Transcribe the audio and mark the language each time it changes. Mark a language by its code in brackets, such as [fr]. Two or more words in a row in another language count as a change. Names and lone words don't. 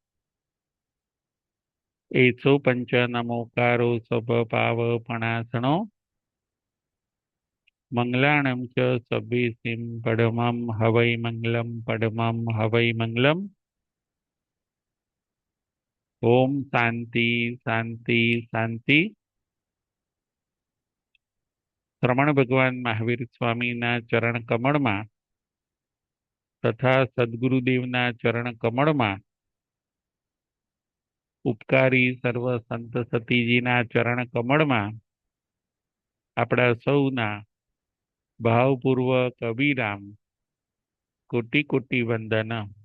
[pra] एसो पंच नमोकारो सब पावपणासनो मंगलाणं च सभेसिं पडमं हवै मंगलं पडमं हवै मंगलम् [sa] ओम शांति शांति शांति। [gu] શ્રમણ ભગવાન મહાવીર સ્વામીના ચરણ कमळમાં તથા સદગુરુદેવના ચરણ કમળમાં ઉપકારી સર્વ સંત સતીજીના ચરણ કમળમાં આપણા સૌના ભાવપૂર્વક અવિરામ કોટી કોટી વંદન।